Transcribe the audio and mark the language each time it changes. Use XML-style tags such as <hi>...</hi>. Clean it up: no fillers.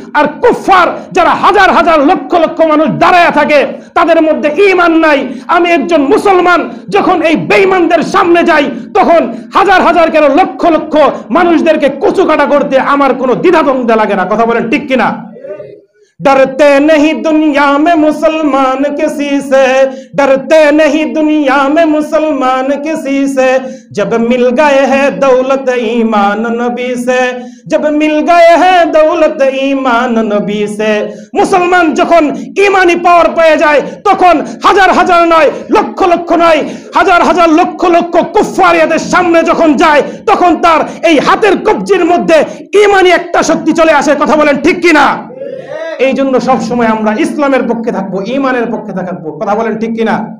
<bn>আর কুফফার যারা হাজার হাজার লক্ষ লক্ষ মানুষ দাঁড়ায় থাকে, তাদের মধ্যে ঈমান নাই। আমি একজন মুসলমান যখন এই বেঈমানদের সামনে যাই, তখন হাজার হাজার কেন লক্ষ লক্ষ মানুষদেরকে কুচুকাটা করতে আমার কোনো দ্বিধাদ্বন্দ্ব লাগে না। কথা বলেন ঠিক কিনা?</bn> <hi>डरते नहीं दुनिया में मुसलमान किसी से, डरते नहीं दुनिया में मुसलमान किसी से, जब मिल गए हैं दौलत ईमान नबी से, जब मिल गए हैं दौलत ईमान नबी से।</hi> <bn>मुसलमान যখন ঈমানি পাওয়ার পেয়ে যায়, তখন হাজার হাজার নয়, লক্ষ লক্ষ নয়, হাজার হাজার লক্ষ লক্ষ কুফফারিয়াদের সামনে যখন যায়, তখন তার এই হাতের কবজির মধ্যে ঈমানি একটা শক্তি চলে আসে। কথা বলেন ঠিক কিনা? এই জন্য সব সময় আমরা ইসলামের পক্ষে থাকবো, ঈমানের পক্ষে থাকবো। কথা বলেন ঠিক কিনা?</bn>